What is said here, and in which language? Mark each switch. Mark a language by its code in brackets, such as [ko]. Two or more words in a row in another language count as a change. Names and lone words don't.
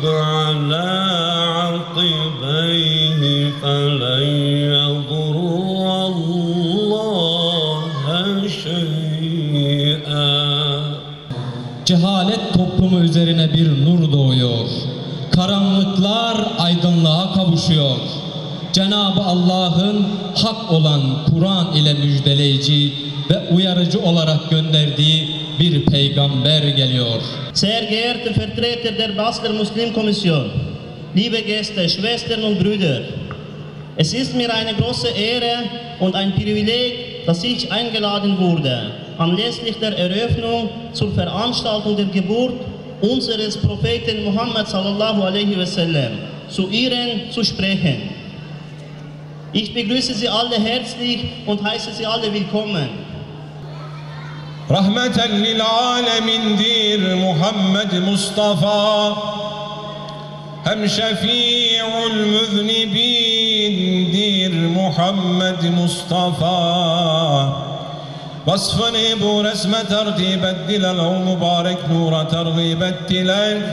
[ar] عَلَى عَقِبَيْهِ فَلَنْ يَضُرَّ اللّٰهَ شَيْئًا. [tr] Cehalet toplumu üzerine bir nur doğuyor. Karanlıklar aydınlığa kavuşuyor. Cenab-ı Allah'ın hak olan Kur'an ile müjdeleyici ve uyarıcı olarak gönderdiği bir peygamber geliyor. [de] Sehr geehrte Vertreter der Basker Muslimkommission, liebe Gäste, Schwestern und Brüder, es ist mir eine große Ehre und ein Privileg, dass ich eingeladen wurde, anlässlich der Eröffnung zur Veranstaltung der Geburt unseres Propheten Muhammad [ar] صلى الله عليه وسلم [de] zu Ihnen zu sprechen. Ich begrüße Sie alle herzlich und heiße Sie alle willkommen. [tr] Rahmeten lil alemindir Muhammed Mustafa, hem şefi'ul müznibindir Muhammed Mustafa. Vasfını bu resme tertip ettiler, o mübarek nura tergib ettiler.